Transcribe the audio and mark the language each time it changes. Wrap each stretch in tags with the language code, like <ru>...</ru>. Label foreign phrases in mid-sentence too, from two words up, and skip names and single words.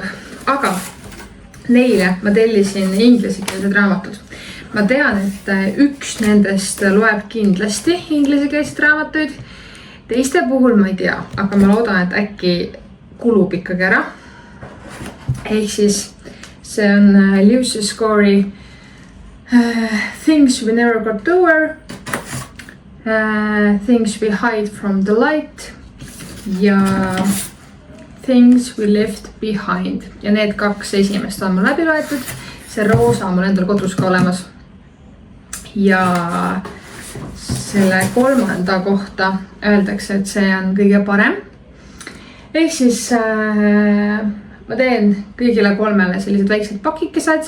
<et>Aga neile ma tellisin inglisekeelsed raamatud. Ma tean, et üks nendest loeb kindlasti inglisekeelset raamatuid. Teiste puhul ma ei tea, aga ma loodan, et äkki kulub ikkagi ära. Ehk siis see on Lewis Score'i Things We Never Got Over, Things We Hide From the Light ja Things We Left Behind. Ja need 2 esimest on mul läbi loetud. See roosa on mul endal kodus ka olemas. Ja selle 3. kohta öeldakse, et see on kõige parem. Ehk siis ma teen kõigile 3 sellised väiksed pakikesed.</et>